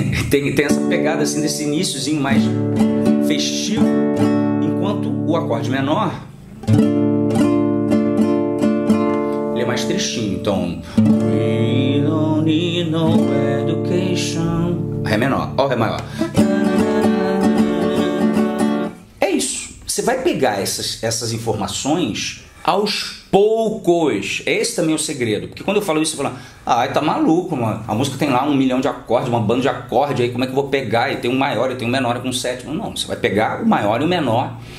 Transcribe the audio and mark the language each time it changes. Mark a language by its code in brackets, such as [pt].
[pt] Tem essa pegada assim desse iniciozinho mais festivo, enquanto o acorde menor ele é mais tristinho. [en] Então, we don't need no education. [pt] Ré menor, ó, Ré maior. É isso. Você vai pegar essas informações aos poucos. Esse também é o segredo. Porque quando eu falo isso, eu falo, tá maluco, mano. A música tem lá 1 milhão de acordes, uma banda de acorde, aí como é que eu vou pegar? E tem um maior, e tem um menor, e tem um sétimo. Não, você vai pegar o maior e o menor.